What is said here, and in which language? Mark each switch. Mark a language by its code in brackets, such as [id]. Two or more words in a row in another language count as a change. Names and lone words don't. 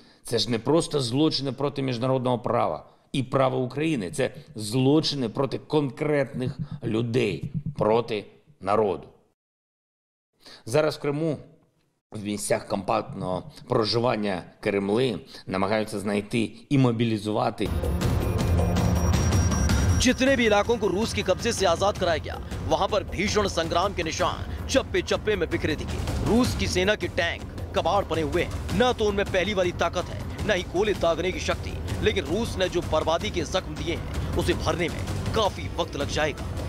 [uk] Це ж не просто злочини проти міжнародного права і права України. Це злочини проти конкретних людей, проти народу. Зараз в Криму, в місцях компактного проживання Кремли, намагаються знайти і мобілізувати. [hi] जितने भी इलाकों को रूस के कब्जे से आजाद कराया गया, वहां पर भीषण संग्राम के निशान चप्पे चप्पे में बिखरे दिखे। रूस की सेना के टैंक कबाड़ बने हुए हैं। न तो उनमें पहली वाली ताकत है, न ही गोले दागने की शक्ति। लेकिन रूस ने जो बर्बादी के जख्म दिए हैं, उसे भरने में काफी वक्त लग जाएगा।